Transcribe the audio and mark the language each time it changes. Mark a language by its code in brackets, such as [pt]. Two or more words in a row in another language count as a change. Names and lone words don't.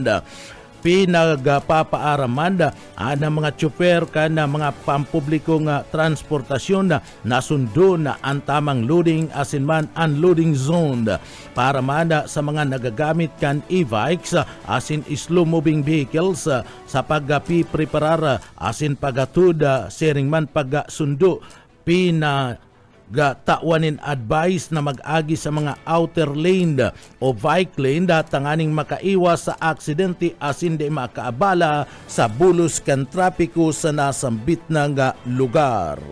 [bik] Pinagpapaaraman ang mga tsuper kan mga pampublikong transportasyon na sundo na ang tamang loading asin man [en] unloading zone [bik] para man sa mga nagagamit kan e-bikes asin [en] slow moving vehicles [bik] sa pagpipreparar asin pagatud sharing man pagsundo. Tawanin advice na mag-agi sa mga [en] outer lane [bik] o [en] bike lane [bik] tanganing makaiwas sa aksidente asin di makaabala sa bulos kan trapiko sa nasambit ng lugar.